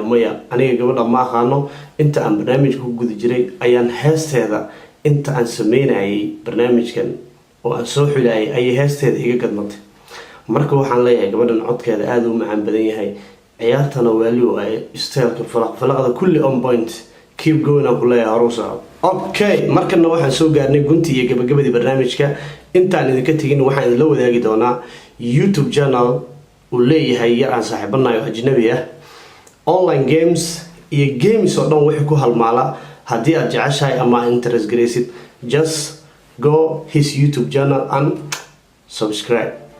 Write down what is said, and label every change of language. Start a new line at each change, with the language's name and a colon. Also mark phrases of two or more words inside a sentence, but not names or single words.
Somali: Maya, aniga gabadha ma aqaano. Inta aan barnaamijka ku guda jiray ayaan heesteeda, inta aan sameynayay barnaamijkan oo aan soo xulayay, ayay heesteeda iga gadmatay. Marka waxaan leeyahay, gabadhan codkeeda aad u macaan badan yahay. Ciyaartana wali oo ay isteelka falaq-falaqda kulli
English: on point. Keep going
Somali: aan ku leeyahay, hore u soco. Okay, markana waxaan soo gaarnay guntii iyo gabagabadii barnaamijka. Intaan idinka tegin, waxaan idinla wadaagi doonaa YouTube channel uu leeyahay yar aan saaxiibanahay oo ajnabi ah.
English: Online games
Somali: iyo games oo dhan wixii ku halmaala. Haddii aad jeceshahay ama interest garaysid,
English: just go his YouTube channel and subscribe.